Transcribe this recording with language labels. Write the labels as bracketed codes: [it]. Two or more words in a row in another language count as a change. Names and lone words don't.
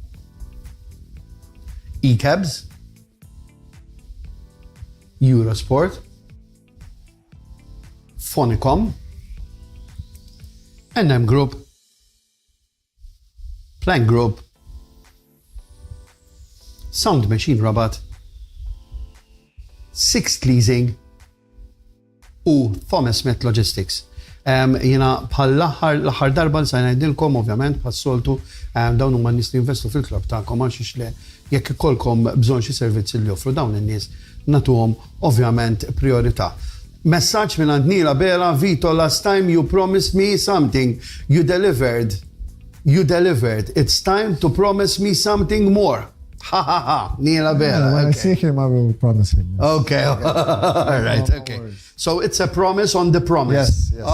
[mt] E-Cabs. Eurosport. Phonicom. NM Group. Plank Group. Sound Machine Rabat. Sixth Leasing u Thomas Smith Logistics. Jena bħal l-aħħar darba l-sajnajdilkom ovvjament bħas-soltu dawn huma n-nies li investu fil-klab tagħkom għax le jekk ikolkom bżonn xi servizzi li joffru dawn in-nies nagħtuhom ovvjament priorità. Messaġġ minn għand Nila Bela, Vito, [en] last time you promised me something. You delivered. You delivered. It's time to promise me something more. Ha ha ha, Nila Bela. When I Okay. see him, I will promise him. Yes. Okay. All right. No Okay. worries. So it's a promise on the promise. Yes, yes.